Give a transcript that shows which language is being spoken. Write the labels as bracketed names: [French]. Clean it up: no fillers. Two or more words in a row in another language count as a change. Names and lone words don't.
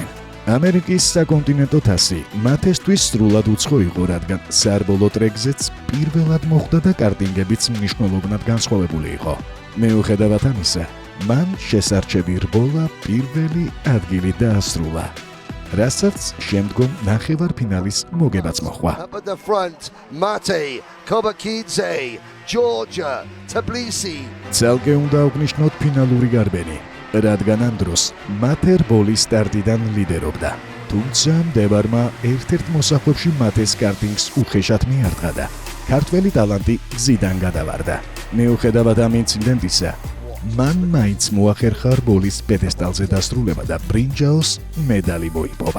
[Georgian] ამერიკის საკონტინენტო თასი მათესთვის სრულად უცხო იყო, რადგან სარბოლო ტრეკზეც პირველად მოხვდა და კარტინგებიც მნიშვნელოვნად განსხვავებული იყო. მიუხედავად ამისა, მან შესარჩევი რბოლა პირველი ადგილი დაასრულა. რასაც შემდგომ ნახევარფინალის მოგებაც მოჰყვა. [English] Up at the front, Mate, Kobakidze, Georgia, Tbilisi. [Georgian] ცალკე უნდა აღნიშნოთ ფინალური გარბენი, რადგან ამ დროს მათე რბოლის სტარტიდან ლიდერობდა. თუმცა მდევარმა ერთ-ერთ მოსახვებში მათეს კარტინგს უხეშად მიარტყა და ქართველი ტალანტი გზიდან გადავარდა. მიუხედავად ამ ინციდენტისა, მან მაინც მოახერხა რბოლის პედესტალზე დასრულება და ბრინჯაოს მედალი მოიპოვა.